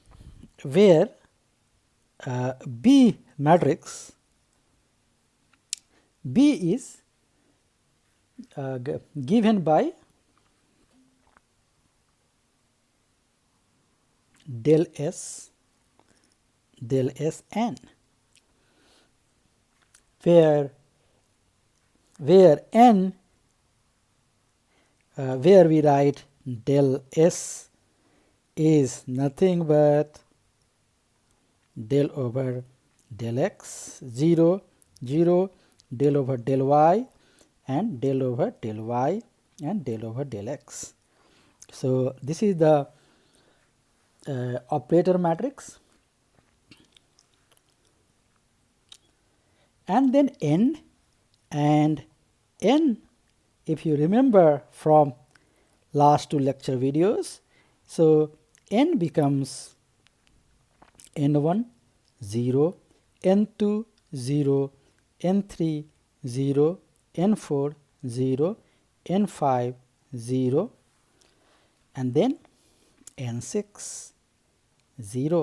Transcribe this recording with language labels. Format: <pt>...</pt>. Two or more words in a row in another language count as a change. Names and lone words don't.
<en>B matrix, B is given by del S n, where n, where we write del S is nothing but del over del x, 0, 0, del over del y, and del over del y, and del over del x. So this is the operator matrix. And then n, and n, if you remember from last 2 lecture videos, so n becomes n1 0, n2 0, n3 0, n4 0, n5 0, and then n6 0.</en>